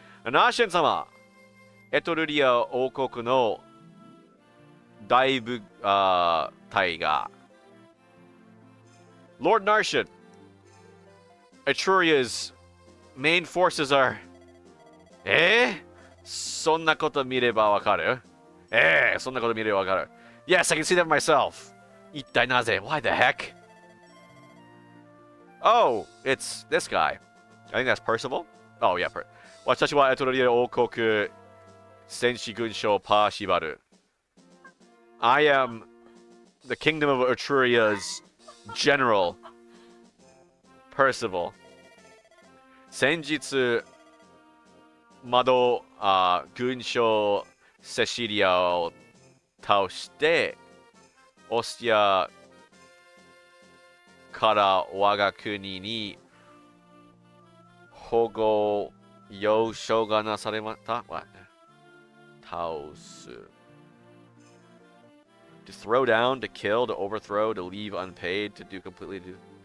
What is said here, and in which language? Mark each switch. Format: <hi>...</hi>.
<en>Narshan-sama, Etruria</en> <ja>王国の大部隊が</ja> <en>Lord Narshan, Etruria's main forces are...</en> <ja>そんなこと見ればわかる?そんなこと見ればわかる.</ja> <en>Yes, I can see that myself.</en> <ja>一体なぜ?</ja> <en>Why the heck? Oh, it's this guy. I think that's Percival. Oh, yeah.</en> <ja>私はエトロリア王国戦士軍将パーシバル.</ja> <en>I am the kingdom of Etruria's general, Percival.</en> <ja>先日、軍将セシリアを倒して、オスティアから我が国に保護要請がなされました。</ja> <en>What?</en> <ja>倒す。</ja> <en>To throw down, to kill, to overthrow, to leave unpaid, to do completely do.</en>